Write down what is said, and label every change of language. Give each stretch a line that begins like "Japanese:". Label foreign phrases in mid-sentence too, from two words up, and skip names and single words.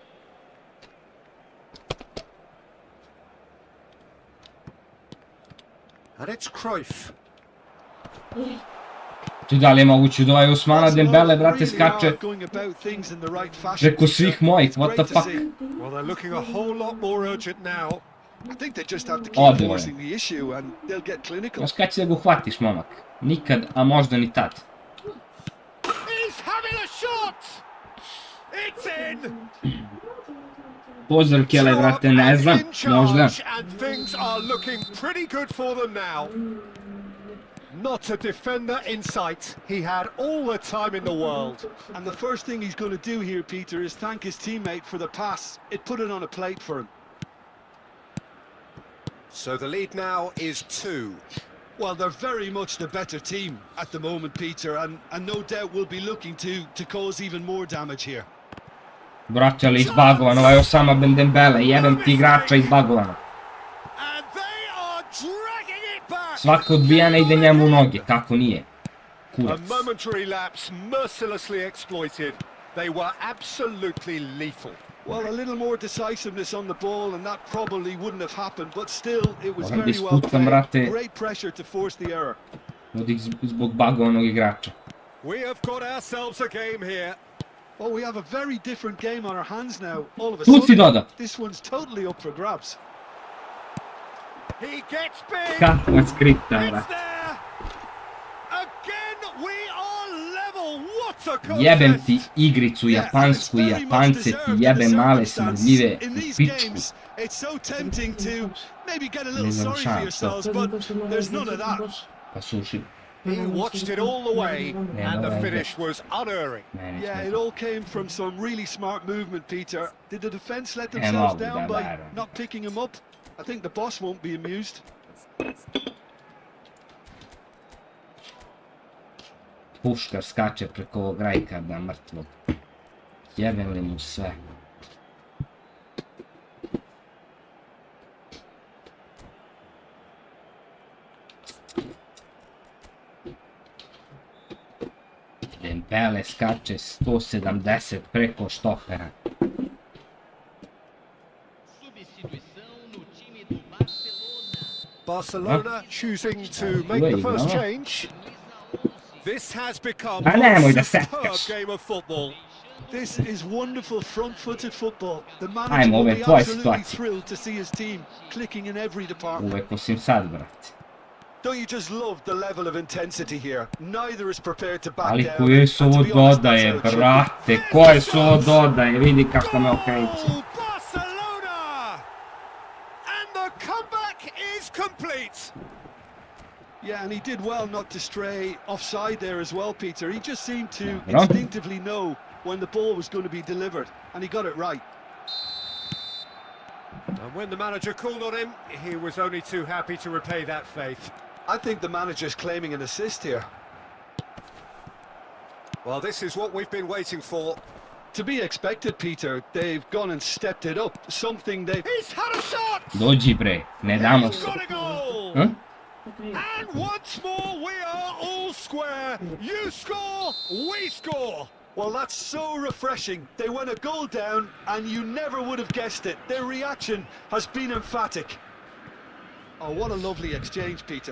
English: And it's Cruyff.
Serbian: Ti da li je moguće da ovaj Usmana Dembele, brate,
English: Really
Serbian: skače
English: are going about things in the right fashion.
Serbian: preko svih mojih,
English: what the Great to fuck? see. Well, they're looking a whole lot more urgent now. I think they just have to keep
Serbian: Ode,
English: forcing the issue, and they'll get clinical.
Serbian: Znaš kad će da ga uhvatiš, momak? Nikad, a možda ni tad.
English: He's having a shot! It's in!
Serbian: Pozdrav Kele, brate, ne znam, možda.
English: And things are looking pretty good for them now. Not a defender in sight. He had all the time in the world. And the first thing he's going to do here, Peter, is thank his teammate for the pass. It put it on a plate for him. So the lead now is 2. Well, they're very much the better team at the moment, Peter, and no doubt will be looking to cause even more damage here.
Serbian: Brate, ali izbagovan, ovaj Osama Ben Dembele, jebem ti igrača izbagovana.
English: And they are dragging it back.
Serbian: Svaka odbijana ide njemu u noge, kako nije?
English: A
Serbian: Kurac.
English: momentary lapse mercilessly exploited. They were absolutely lethal. Well, a little more decisiveness on the ball, and that probably wouldn't have happened, but still, it was
Serbian: Moram da
English: very well
Serbian: ispucam,
English: played.
Serbian: brate.
English: Great pressure to force the error.
Serbian: Od zbog bagovanog igrača.
English: We have got ourselves a game here. Well, we have a very different game on our hands now. All of a
Serbian: Tu si
English: sudden,
Serbian: doda.
English: this one's totally up for grabs. He gets big.
Serbian: Kakva skripta,
English: It's
Serbian: brate.
English: there. Again, we are level. What a contest.
Serbian: Jebem ti igricu
English: Yeah, and it's
Serbian: japansku i
English: very much
Serbian: Japance ti
English: deserved in
Serbian: jebe
English: the
Serbian: male
English: circumstances.
Serbian: smrdljive
English: In
Serbian: u
English: these
Serbian: pičku.
English: games, it's so tempting to maybe get a
Serbian: Ne
English: little
Serbian: znam
English: sorry
Serbian: šta,
English: for
Serbian: šta.
English: yourselves, but there's none of that.
Serbian: Pa suši.
English: He watched it all the way, and the no, finish was unerring.
Serbian: Meni
English: Yeah,
Serbian: smo-
English: it all came from some really smart movement, Peter. Did the defence let
Serbian: mogu
English: themselves
Serbian: da
English: down by
Serbian: verujem.
English: not picking him up? I think the boss won't be amused.
Serbian: Puškar skače preko ovog Rajkarda mrtvog. Jebem li mu sve. Dembele skače 170 preko štopera.
Portuguese: Substituição no time do Barcelona.
English: Barcelona choosing to make Wait, the first no. change.
Portuguese: Camisa 11.
English: This has become
Serbian: Ah, nemoj
English: a
Serbian: da
English: superb
Serbian: setkaš.
English: game of football. This is wonderful front-footed football. The manager
Serbian: Ajmo,
English: will
Serbian: ove
English: be
Serbian: tvoje
English: absolutely
Serbian: situacije.
English: thrilled to see his team clicking in every department.
Serbian: Uvek osim sad, brate.
English: Don't you just love the level of intensity here? Neither is prepared to back
Serbian: Ali
English: down.
Serbian: koje su
English: and
Serbian: ovo
English: to be honest, that's
Serbian: dodaje,
English: how it should be.
Serbian: brate, koje su ovo dodaje, vidi kako šta me okreće.
English: Goal, Barcelona! And the comeback is complete. Yeah, and he did well not to stray offside there as well, Peter. He just seemed to
Serbian: Dobro.
English: instinctively know when the ball was going to be delivered, and he got it right. And when the manager called on him, he was only too happy to repay that faith. I think the manager's claiming an assist here. Well, this is what we've been waiting for. To be expected, Peter. They've gone and stepped it up. Something they... He's had a shot!
Serbian: Dođi bre, ne damo
English: He's
Serbian: se.
English: got a goal! Hm? And once more, we are all square. You score, we score. Well, that's so refreshing. They went a goal down, and you never would have guessed it. Their reaction has been emphatic. Oh, what a lovely exchange, Peter.